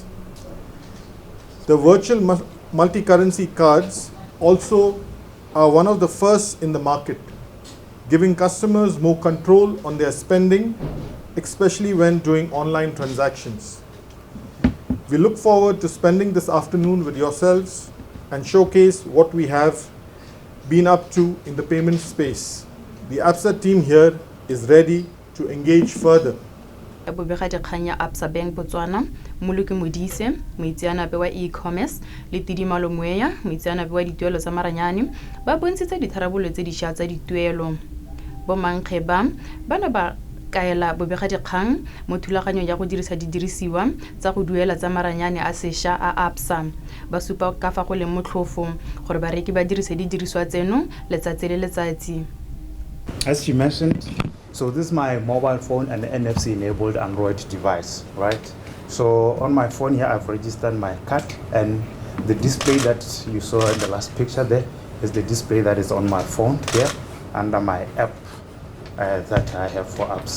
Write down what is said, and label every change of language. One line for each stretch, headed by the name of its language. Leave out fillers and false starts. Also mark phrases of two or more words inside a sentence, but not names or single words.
English: The virtual multi-currency cards also are one of the first in the market, giving customers more control on their spending, especially when doing online transactions. We look forward to spending this afternoon with yourselves and showcase what we have been up to in the payment space. The ABSA team here is ready to engage further.
Tswana: Bobegakgang ya ABSA Bank Botswana, Moluki Modise, moitseanape wa e-commerce, le Tidimalo Moeya, moitseanape wa dituelo tsa maranyane, ba bontshitse ditharabololo tse dišwa tsa dituelo. Bomankgeba bana ba kaela bobegakgang mo thulaganyong ya go dirisa didirisiwa tsa go duela tsa maranyane a sešwa a ABSA. Ba supa ka fa go leng motlhofo gore bareki ba dirise didiriswa tseno letsatsi le letsatsi.
English: As you mentioned, so this is my mobile phone and NFC enabled Android device, right? So on my phone here, I've registered my card, and the display that you saw in the last picture there is the display that is on my phone here under my app that I have for ABSA.